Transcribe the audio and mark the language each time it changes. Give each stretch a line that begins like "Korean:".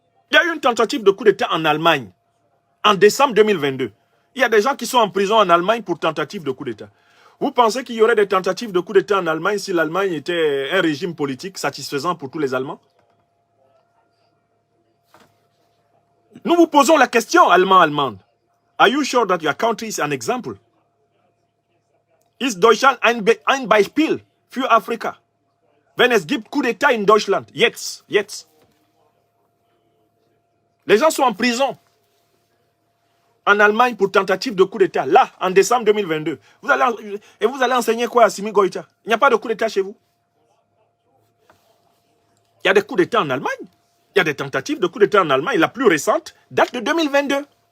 French: Il y a eu une tentative de coup d'État en Allemagne, en décembre 2022. Il y a des gens qui sont en prison en Allemagne pour tentative de coup d'État. Vous pensez qu'il y aurait des tentatives de coup d'État en Allemagne si l'Allemagne était un régime politique satisfaisant pour tous les Allemands? Nous vous posons la question, Allemands-Allemandes.
English: Are you sure that your country is an example?
German: Ist Deutschland ein Beispiel für Afrika? Wenn es gibt Coup d'État in Deutschland, jetzt.
French: Les gens sont en prison en Allemagne pour tentative de coup d'État, là, en décembre 2022. Vous allez enseigner quoi à Simi Goïta? Il n'y a pas de coup d'État chez vous. Il y a des coups d'État en Allemagne. Il y a des tentatives de coup d'État en Allemagne. La plus récente date de 2022.